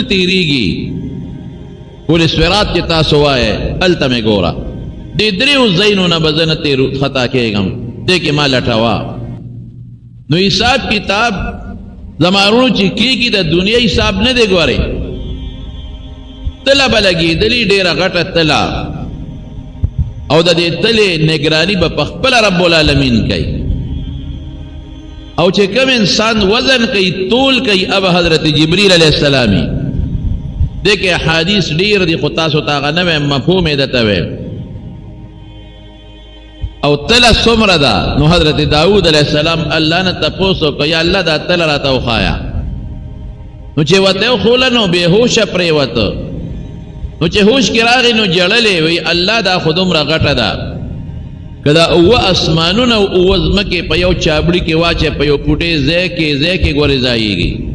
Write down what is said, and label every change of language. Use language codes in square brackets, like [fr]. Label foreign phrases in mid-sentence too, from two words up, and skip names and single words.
[ps] تیریږي پل صراط چې تاسو وایې هلته مې ګوره دې دریو ځایونو نه به زه نه خطا کېږم دې کې ما لټوه نو حساب کتاب زمارونو چې کېږي د دنیا حساب نه دی ګورئ تله به لګېدلي ډېره غټه تله او د دې تلې نگراني به په خپله [ar] رب العالمین [ps] کوي او چې کوم انسان وزن کوي طول کوي اب حضرت جبریل [ar] علیہ السلامی [ps] دیکھے حدیث ډیر دی خو تاسو ته هغه نوی مفهوم یې درته ویم او تله څومره ده نو حضرت داود [ar] علیہ السلام [ps] الله نه تپوس وکړ یا الله دا تله راته وښایه نو چې ورته وښوله نو بېهوشه پرېوته نو چې هوش کې راغی نو جړلې وی الله دا خو دومره غټه ده که دا اوه اسمانونه او اوه ځمکې په یو چابړي کې واچې په یو پوټې ځای کې ګورې ځایېږي